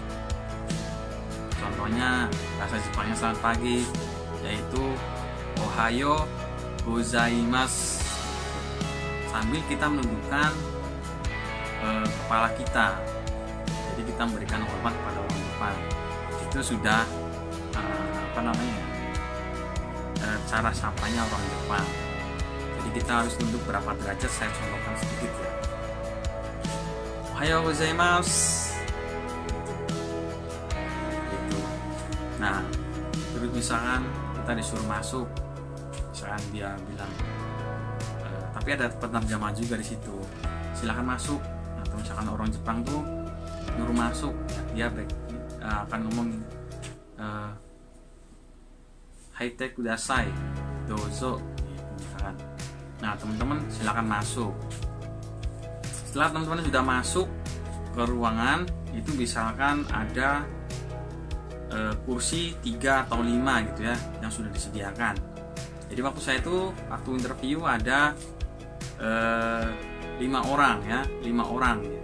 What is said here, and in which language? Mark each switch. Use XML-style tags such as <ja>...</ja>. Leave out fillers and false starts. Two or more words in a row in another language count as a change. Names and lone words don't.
<id>Contohnya bahasa Jepangnya selamat pagi yaitu</id> <ja>おはようございます,</ja> <id>sambil kita menundukkan kepala kita, jadi kita memberikan hormat kepada orang Jepang. Itu sudah cara sapanya orang Jepang. Jadi kita harus tunduk berapa derajat, saya contohkan sedikit ya.</id> <ja>おはようございます gitu.</ja> <id>Nah, terus misalkan kita disuruh masuk, misalkan dia bilang tapi ada penerjemah juga di situ, silahkan masuk. Atau misalkan orang Jepang tuh nyuruh masuk ya, dia akan ngomong</id> <ja>入ってください どうぞ</ja> <id>misalkan. Nah, teman-teman silakan masuk. Setelah teman-teman sudah masuk ke ruangan itu, misalkan ada kursi 3 atau 5 gitu ya yang sudah disediakan. Jadi waktu saya itu waktu interview ada 5 orang ya, 5 orang ya.</id>